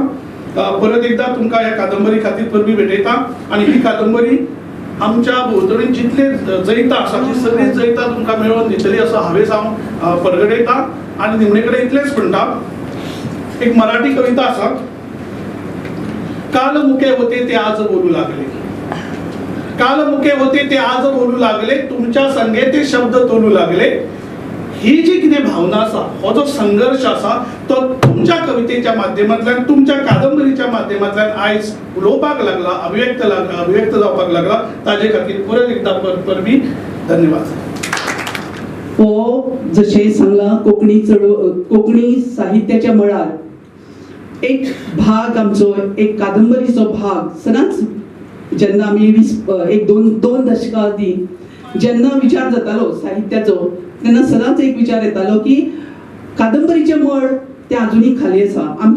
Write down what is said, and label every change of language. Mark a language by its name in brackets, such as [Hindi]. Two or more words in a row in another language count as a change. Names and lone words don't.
[Konkani] परत एकदा तुमकां ह्या कादंबरी खातीर परबी भेटयता आणि ही कादंबरी आमच्या भोंवतणी जितले जैता आसा ती सगळी जैता तुमकां मेळोवन दितली असो हावेस हांव परगडयता. [Marathi] आणि निमणे कडेन इतलेंच म्हणटा, एक मराठी कविता आसा, काल मुके होते ते आज बोलू लागले, काल मुके होते ते आज बोलू लागले, तुमच्या संगे ते शब्द तोलू लागले. [Konkani] ही जी कितें भावना आसा, हो जो संघर्ष आसा तो तुमच्या कवितेच्या माध्यमांतल्यान तुमच्या कादंबरीच्या माध्यमांतल्यान आयज उलोवपाक लागला, अभिव्यक्त जावपाक लागला. ताजे खातीर परत एकदा परबी धन्यवाद. हो जशें सांगला कोंकणी साहित्याच्या मळार एक भाग आमचो, एक कादंबरीचो भाग सदांच जेन्ना आमी एक दोन दशकां आदी जेन्ना विचार जातालो साहित्याचो तेन्ना सदांच एक विचार येतालो की कादंबरीचे मळ ते अजुनी खाली आसा.